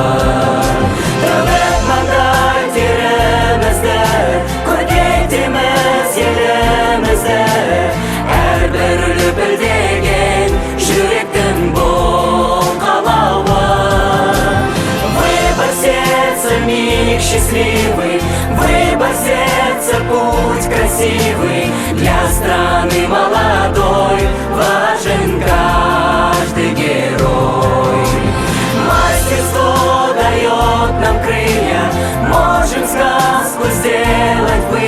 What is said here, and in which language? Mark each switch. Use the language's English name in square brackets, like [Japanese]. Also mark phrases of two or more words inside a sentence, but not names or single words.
[Kazakh] Төгіп маңдай терімізді, көркейтеміз елімізді. Әрбір лүпілдеген жүректің бұл қалауы. [Russian] Выбор сердца, миг счастливый, выбор сердца, путь красивый. Для страны молодой важен каждый герой. Мастерство дает нам крылья, можем сказку сделать былью.